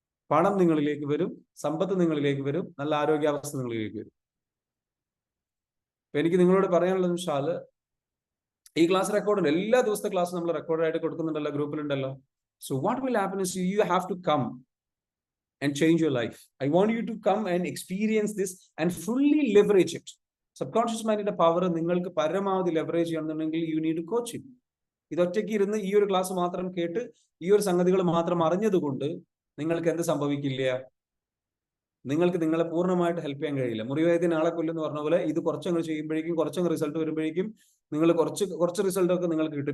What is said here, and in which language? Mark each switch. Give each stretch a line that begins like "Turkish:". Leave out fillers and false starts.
Malayalam: പണം നിങ്ങളിലേക്ക് വരും, സമ്പത്ത് നിങ്ങളിലേക്ക് വരും, നല്ല ആരോഗ്യാവസ്ഥ നിങ്ങളിലേക്ക് വരും. എനിക്ക് നിങ്ങളോട് പറയാനുള്ളത് വെച്ചാൽ ഈ ക്ലാസ് റെക്കോർഡ് എല്ലാ ദിവസത്തെ ക്ലാസ് നമ്മൾ റെക്കോർഡായിട്ട് കൊടുക്കുന്നുണ്ടല്ലോ, ഗ്രൂപ്പിലുണ്ടല്ലോ.
English: So what will happen is you have to come and change your life. I want you to come and experience this and fully leverage it.
Malayalam: Subconscious മൈൻഡിന്റെ power നിങ്ങൾക്ക് പരമാവധി ലെവറേജ് ചെയ്യണമെന്നുണ്ടെങ്കിൽ
English: You need to coach it.
Malayalam: ഇതൊറ്റയ്ക്ക് ഇരുന്ന് ഈ ഒരു class മാത്രം കേട്ട് ഈ ഒരു സംഗതികൾ മാത്രം അറിഞ്ഞതുകൊണ്ട് നിങ്ങൾക്ക് എന്ത് സംഭവിക്കില്ല? നിങ്ങൾക്ക് നിങ്ങളെ പൂർണ്ണമായിട്ട് ഹെൽപ്പ് ചെയ്യാൻ കഴിയില്ല. മുറിവേദന ആളെ കൊല്ലുന്ന പറഞ്ഞ പോലെ ഇത് കുറച്ചങ്ങ് ചെയ്യുമ്പോഴേക്കും കുറച്ചങ്ങ് റിസൾട്ട് വരുമ്പോഴേക്കും നിങ്ങൾ കുറച്ച് റിസൾട്ട് ഒക്കെ നിങ്ങൾക്ക് കിട്ടും.